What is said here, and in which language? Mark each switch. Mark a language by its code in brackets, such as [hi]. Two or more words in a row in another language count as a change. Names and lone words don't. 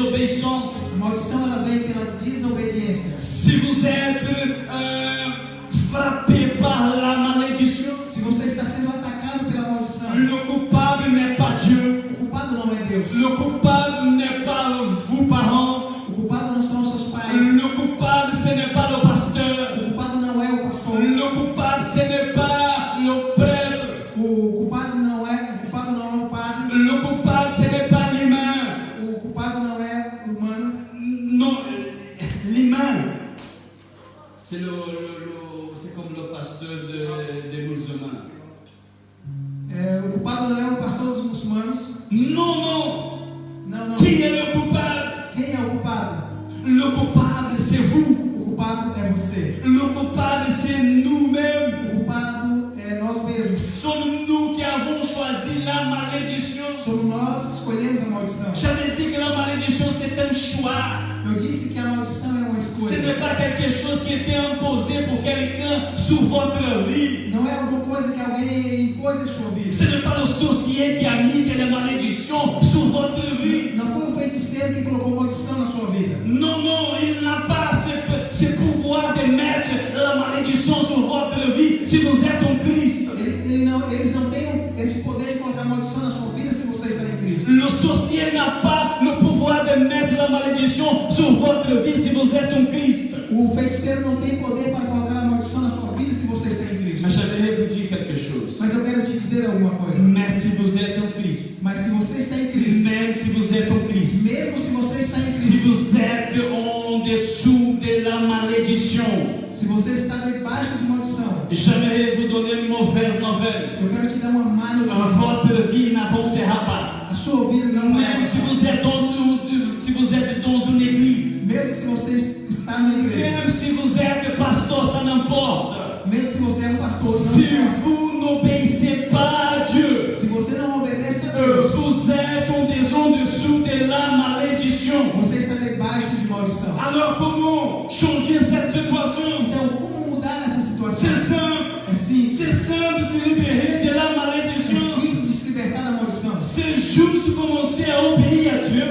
[fr] désobéissance, [pt] A maldição ela vem pela desobediência. [fr] si vous êtes frappé par la malédiction, [pt] Se você está sendo atacado pela maldição, [fr] le coupable n'est pas Dieu, [pt] o culpado não é Deus. [fr] le coupable n'est pas vous parents, [pt] O culpado não são os seus pais. [fr] le coupable ce n'est pas le pasteur, [pt] O culpado não é o pastor. [fr] le coupable ce n'est pas le prêtre, [pt] O culpado não é o padre. [fr] le coupable ce n'est pas l'humain, [pt] O culpado não é o humano. [fr] non, l'humain, c'est c'est comme le pasteur des musulmans. [pt] O culpado não é o pastor dos muçulmanos. [fr] Non, non, [pt] Não. [fr] qui est le coupable? [pt] Quem é o culpado? [fr] Le coupable c'est vous, [pt] O culpado é você. [fr] le coupable c'est nous-mêmes. [pt] O culpado é nós mesmos. [fr] Sommes nous qui avons choisi la malédiction. [pt] Somos nós que escolhemos a maldição. [fr] J'avais dit que la malédiction c'est un choix. [pt] Eu disse que a maldição é uma [fr] Ce [pt] escolha. [fr] n'est pas quelque chose qui était imposé pour quelqu'un sur votre vie. [pt] Não é alguma coisa que alguém impôs em sua vida. [fr] Ce n'est pas le sorcier qui a mis des malédictions sur votre vie. [pt] Não foi o feiticeiro que colocou maldição na sua vida. [fr] Non, non, il n'a pas ce pouvoir de mettre la malédiction sur votre vie si vous êtes en Christ. [pt] Eles não têm esse poder de colocar maldição na sua vida se você está em Cristo. [fr] Le sorcier n'a pas le pouvoir de mettre la malédiction sur votre vie si vous êtes en Christ. [pt] O feiticeiro não tem poder para colocar a maldição na sua vida se você está em Cristo. [fr] Mais j'aimerais vous dire quelque chose. [pt] Mas eu quero te dizer alguma coisa. [fr] Mais si vous êtes en Christ, [pt] Mas se você está em Cristo, [fr] même si vous êtes en Christ, [pt] mesmo se você está em [fr] si [pt] Cristo, [fr] vous êtes en dessous de la malédiction, [pt] se você está debaixo de maldição, [fr] j'aimerais vous donner une mauvaise nouvelle. [pt] eu quero te dar uma má notícia. [fr] Votre vie n'avancera pas. [pt] A sua vida não vai [fr] Même si [pt] avançar. [fr] vous êtes dans une église, [pt] Mesmo se você está na igreja, [fr] même si vous êtes pasteur, ça n'importe. [pt] mesmo se você é um pastor, não [fr] Si [pt] importa. [fr] vous n'obéissez pas à Dieu, [pt] Se você não obedece a Deus, [fr] vous êtes en dessous de la malédiction. [pt] você está debaixo de maldição. [fr] Alors comment changer cette situation? [pt] Então, como mudar essa situação? [fr] C'est simple. [pt] É simples. [fr] C'est simple de se libérer de la [pt] É [fr] malédiction. [pt] simples de se libertar da maldição. [fr] C'est juste commencer à obéir à Dieu.